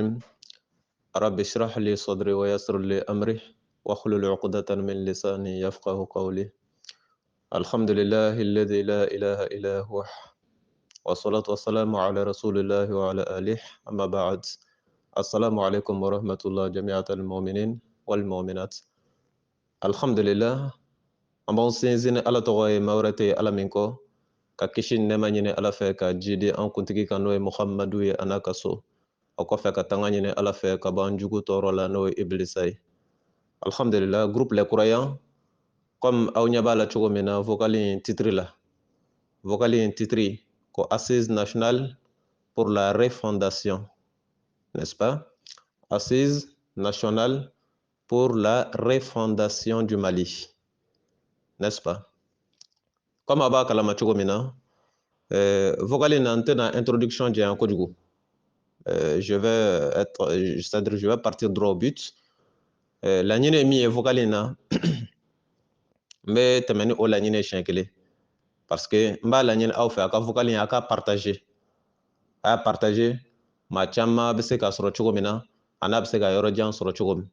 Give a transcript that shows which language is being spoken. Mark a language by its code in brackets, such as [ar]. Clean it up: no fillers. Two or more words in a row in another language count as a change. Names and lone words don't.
[ar] رب اشرح لي صدري ويسر لي أمري واحلل عقدة من لساني يفقه قولي. الحمد لله الذي لا إله إلا هو، والصلاة والسلام على رسول الله وعلى آله. أما بعد، السلام عليكم ورحمة الله جميعا المؤمنين والمؤمنات. [bm] Alhamdulillah, an b'an sinsin Ala tɔgɔ ye maa wɛrɛ tɛ Ala min kɔ, ka kisi ni nɛɛma ɲini Ala fɛ, ka jidi an kuntigi kan n'o ye Muhamadu ye a n'a ka so. O kɔfɛ ka tanga ɲini Ala fɛ ka bɔ an jugu tɔɔrɔ la n'o ye Ibilisa ye. Alhamdulillah, [fr] groupe Les Croyants, comme [bm] aw ɲɛ b'a la cogo min na vocal in titre la, [fr] vocal in titre ko Assise nationale pour la refondation, n'est-ce pas? Assise nationale pour la refondation du Mali, n'est-ce pas? [bm] Comme a b'a kalama cogo min na, vocal in na n tɛna introduction janya kojugu. [fr] C'est-à-dire je vais partir droit au but. [bm] Laɲini ye min ye vocal in na n bɛ tɛmɛ ni o laɲini ye siɲɛ kelen, [fr] parce que [bm] n b'a laɲini aw fɛ a ka vocal in a ka partager, a y'a partager, maa caman bɛ se ka sɔrɔ cogo min na a n'a bɛ se ka yɔrɔ jan sɔrɔ cogo min.